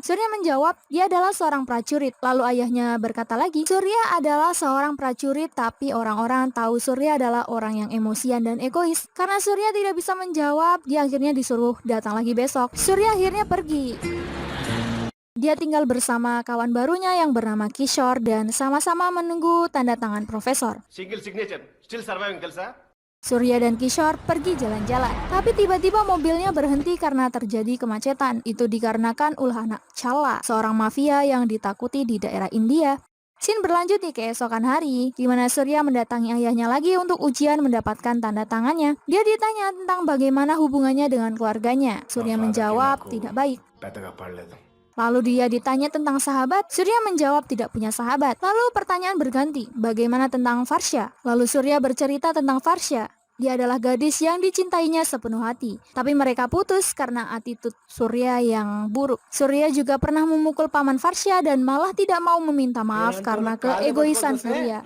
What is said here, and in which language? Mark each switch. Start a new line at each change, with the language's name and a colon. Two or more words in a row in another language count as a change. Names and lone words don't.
Indonesian: Surya menjawab, dia adalah seorang prajurit. Lalu ayahnya berkata lagi, Surya adalah seorang prajurit, tapi orang-orang tahu Surya adalah orang yang emosian dan egois. Karena Surya tidak bisa menjawab, dia akhirnya disuruh datang lagi besok. Surya akhirnya pergi. Dia tinggal bersama kawan barunya yang bernama Kishore dan sama-sama menunggu tanda tangan profesor.
English: single signature still surviving తెలుసా?
Indonesian: Surya dan Kishore pergi jalan-jalan, tapi tiba-tiba mobilnya berhenti karena terjadi kemacetan. Itu dikarenakan ulah anak Chala, seorang mafia yang ditakuti di daerah India. Scene berlanjut di keesokan hari, di mana Surya mendatangi ayahnya lagi untuk ujian mendapatkan tanda tangannya. Dia ditanya tentang bagaimana hubungannya dengan keluarganya. Surya menjawab tidak baik.
Telugu: పెద్దగా పడలేదు.
Indonesian: Lalu dia ditanya tentang sahabat, Surya menjawab tidak punya sahabat. Lalu pertanyaan berganti, bagaimana tentang Farsha? Lalu Surya bercerita tentang Farsha. Dia adalah gadis yang dicintainya sepenuh hati. Tapi mereka putus karena attitude Surya yang buruk. Surya juga pernah memukul paman Farsha dan malah tidak mau meminta maaf karena keegoisan Surya.